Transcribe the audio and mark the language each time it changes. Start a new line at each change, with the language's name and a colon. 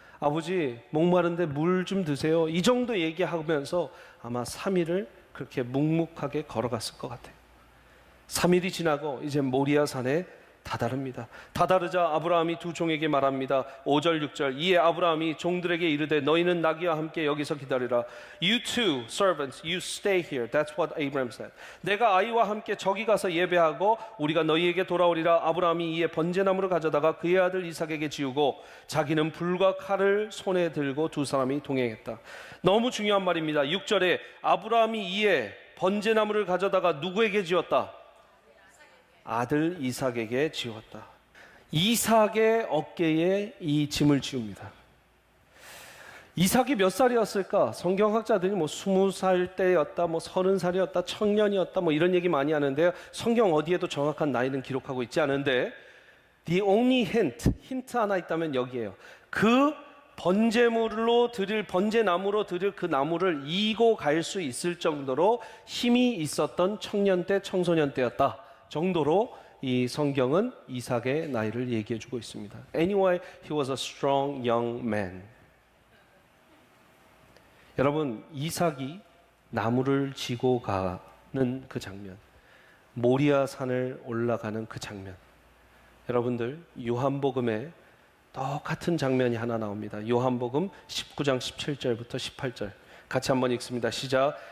Korean: 아버지 목마른데 물 좀 드세요, 이 정도 얘기하면서 아마 3일을 그렇게 묵묵하게 걸어갔을 것 같아요. 3일이 지나고 이제 모리아 산에 다다릅니다. 다다르자 아브라함이 두 종에게 말합니다. 5절 6절, 이에 아브라함이 종들에게 이르되 너희는 나귀와 함께 여기서 기다리라.
English: You two servants, you stay here. That's what Abraham said.
Korean: 내가 아이와 함께 저기 가서 예배하고 우리가 너희에게 돌아오리라. 아브라함이 이에 번제나무를 가져다가 그의 아들 이삭에게 지우고 자기는 불과 칼을 손에 들고 두 사람이 동행했다. 너무 중요한 말입니다. 6절에 아브라함이 이에 번제나무를 가져다가 누구에게 지었다? 아들 이삭에게 지웠다. 이삭의 어깨에 이 짐을 지웁니다. 이삭이 몇 살이었을까? 성경학자들이 20살 때였다, 30살이었다, 청년이었다, 이런 얘기 많이 하는데요. 성경 어디에도 정확한 나이는 기록하고 있지 않은데,
English: the only
Korean: 힌트 하나 있다면 여기에요. 그 번제물로 드릴, 번제나무로 드릴 그 나무를 이고 갈 수 있을 정도로 힘이 있었던 청년 때, 청소년 때였다 정도로 이 성경은 이삭의 나이를 얘기해 주고 있습니다.
English: Anyway, he was a strong young man.
Korean: 여러분, 이삭이 나무를 지고 가는 그 장면, 모리아 산을 올라가는 그 장면, 여러분들, 요한복음에 똑같은 장면이 하나 나옵니다. 요한복음 19장 17절부터 18절 같이 한번 읽습니다. 시작.